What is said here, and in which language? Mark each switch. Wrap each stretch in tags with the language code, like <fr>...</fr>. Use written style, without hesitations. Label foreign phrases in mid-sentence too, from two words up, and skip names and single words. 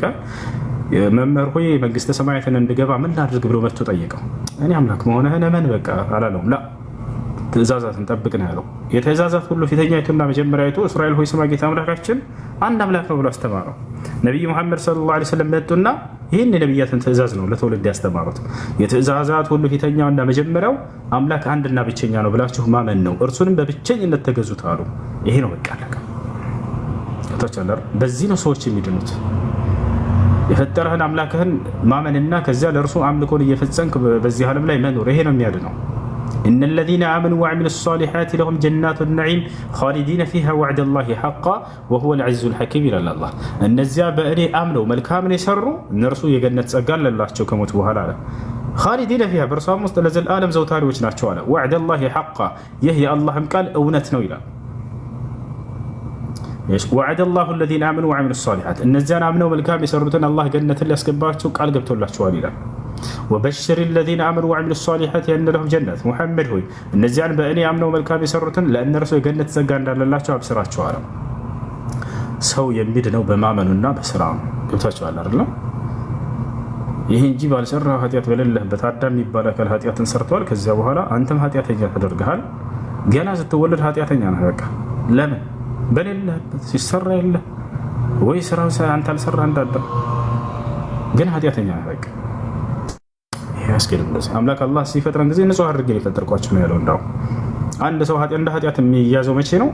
<am>መምህር ሆይ መንግስተ ሰማያትን እንድገባ ምን ላድርግ ብሎ መጥቶ ጠየቀው። እኔ አምላክ መሆንህን እመን በቃ አላለውም። ላ ትእዛዛትን ጠብቅ ነው ያለው። የትእዛዛት ሁሉ ፊተኛይቱና መጀመሪያይቱ እስራኤል ሆይ ስማ ጌታ አምላካችን አንድ አምላክ ነው ብሎ አስተማረው። ነቢዩ መሐመድ</am> <ar>صلى الله عليه وسلم</ar> <am>መጡና ይህን የነቢያትን ትእዛዝ ነው ለትውልድ ያስተማሩት። የትእዛዛት ሁሉ ፊተኛውና መጀመሪያው አምላክ አንድና ብቸኛ ነው ብላችሁ ማመን ነው፣ እርሱንም በብቸኝነት ተገዙት አሉ። ይሄ ነው በቃ አለቀ። በዚህ ነው ሰዎች የሚድኑት። የፈጠረህን አምላክህን ማመንና ከዚያ ለእርሱ አምልኮን እየፈጸምክ በዚህ ዓለም ላይ መኖር፣ ይሄ ነው የሚያድነው።</am> <ar>إن الذين آمنوا وعملوا الصالحات لهم جنات النعيم خالدين فيها وعد الله حقا وهو العزيز الحكيم إلى الله</ar> <am>እነዚያ በእኔ አምነው መልካምን የሰሩ እነርሱ የገነት ጸጋ አለላቸው ከሞት በኋላ አለ።</am> <ar>خالدين فيها</ar> <am>በእርሷም ውስጥ ለዘላለም ዘውታሪዎች ናቸው አለ።</am> <ar>وعد الله حقا</ar> <am>ይህ የአላህም ቃል እውነት ነው ይላል።</am> <ar>وعد الله الذين آمنوا وعملوا الصالحات</ar> <am>እነዚያን አምነው መልካም የሰሩትን አላህ ገነትን ሊያስገባቸው ቃል ገብቶላቸዋል ይላል።</am> <ar>وبشر الذين آمنوا وعملوا الصالحات أن لهم جنات</ar> <am>محمد ሆይ እነዚያን በእኔ አምነው መልካም የሰሩትን ለእነርሱ የገነት ጸጋ እንዳለላቸው አብስራቸው አለ። ሰው የሚድነው በማመኑና በስራ ነው። ገብታችኋል አይደል? ይህ እንጂ ባልሰራ ኃጢአት በሌለህበት አዳም የሚባል አካል ኃጢአትን ሰርተዋል። ከዚያ በኋላ አንተም ኃጢአተኛ ተደርገሃል። ገና ስትወለድ ኃጢአተኛ ነህ። በቃ ለምን በሌለህበት ሲሰራ የለ ወይ ስራው አንተ አልሰራ እንዳዳም ግን ኃጢአተኛ ነህ። በቃ ያስከለም እንደዚህ አምላክ አላህ ሲፈጥረን ጊዜ ንጹህ አድርጌ የፈጠርኳችሁ ነው ያለው። እንዳው አንድ ሰው እንደ ኃጢአት የሚያዘው መቼ ነው?</am>